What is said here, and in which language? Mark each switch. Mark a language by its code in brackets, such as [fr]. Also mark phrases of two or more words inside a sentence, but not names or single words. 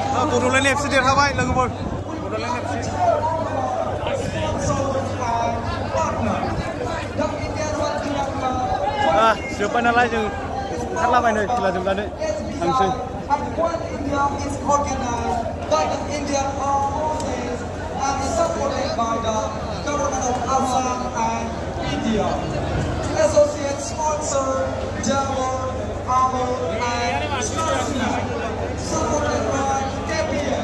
[brx] बड'लेण्ड एफसि देरहाबाय लोगोफोर बड'लेण्ड एफसि जोब्बाय नालाय जों ओंखारलाबायनो खेला जोबनानै थांसै [en] Associate sponsor, Jawar, Amor, and supported by KPM.